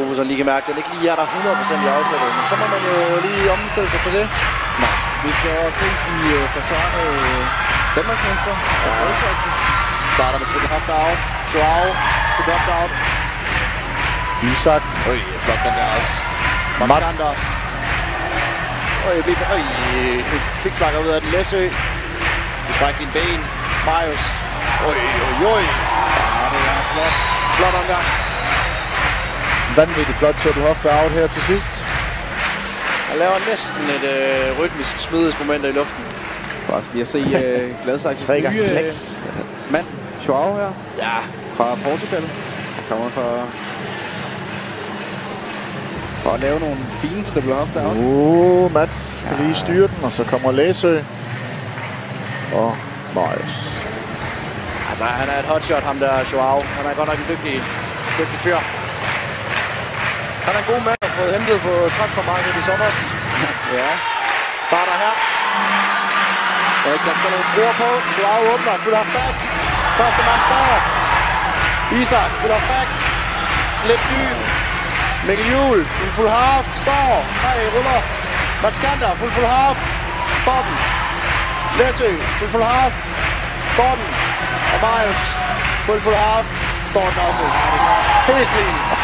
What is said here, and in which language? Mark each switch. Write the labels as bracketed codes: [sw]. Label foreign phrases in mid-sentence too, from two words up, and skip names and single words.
[da] Sofus lige kan mærke, at den ikke lige er der 100% i afsættet. Men så må man jo lige omstille sig til det. Nej, vi skal også se de forsvarende Danmarksmester. Ja. Starter med [en] triple half out. [da] Joao, [en] triple half out. [da] Isak. Øj, flot den der også. Mats. Fik flakker ud af den. Læsø. Vi strækker din ben. Marius. Oj. Ja, det er flot. Flot omgang. Vanvittigt flot [en] triple half out [da] her til sidst. Han laver næsten et rytmisk smidighedsmoment i luften. Bare lige at se Gladsaxes nye flex. Mand, Joao her. Ja. Fra Portugal. Han kommer for at lave nogle fine [en] triple half out. [da] Mats kan lige styre den, og så kommer Læsø. Og Marius. Altså, han er et hotshot, ham der Joao. Han er godt nok en dygtig fyr. Han er en god mand, der har fået hentet på transfermarkedet i sommers. Ja. Starter her. Der skal nogle skruer på. Joao åbner. [en] Full half back. [da] Første mand står. Isak. [en] Full half back. [da] Lidt dyb. Mikkel Juhl. [en] Full half. [da] Står. Nej, ruller. Mats Kanter. [en] Full half. [da] Står den. Læsø. [en] Full half. [da] Står den. Og Marius. [en] Full half. [da] Står den også. Helt clean.